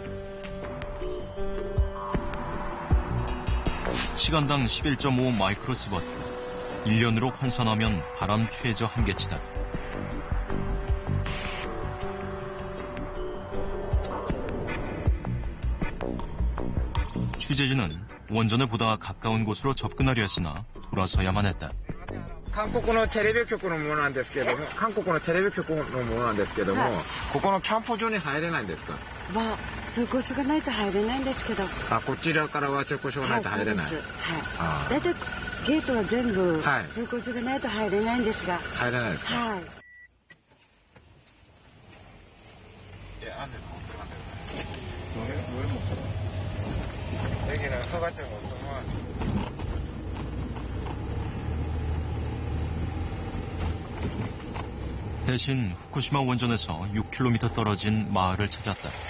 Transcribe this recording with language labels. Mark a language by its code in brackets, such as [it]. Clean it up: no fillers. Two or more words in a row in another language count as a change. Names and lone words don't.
[ko] 시간당 11.5 마이크로시버트, 1년으로 환산하면 바람 최저 한계치다. 취재진은 원전에 보다 가까운 곳으로 접근하려 했으나 돌아서야만 했다. [ja] 韓国のテレビ局のものなんですけども、韓国のテレビ局のものなんですけども、ここのキャンプ場に入れないんですか？まあ、通行証がないと入れないんですけど。こちらからは通行証がないと入れない。はい、そうです。はい。だいたいゲートは全部、通行証がないと入れないんですが。入れないですか？はい。 [ko] 여기는 허가증 없으면 대신 후쿠시마 원전에서 6km 떨어진 마을을 찾았다.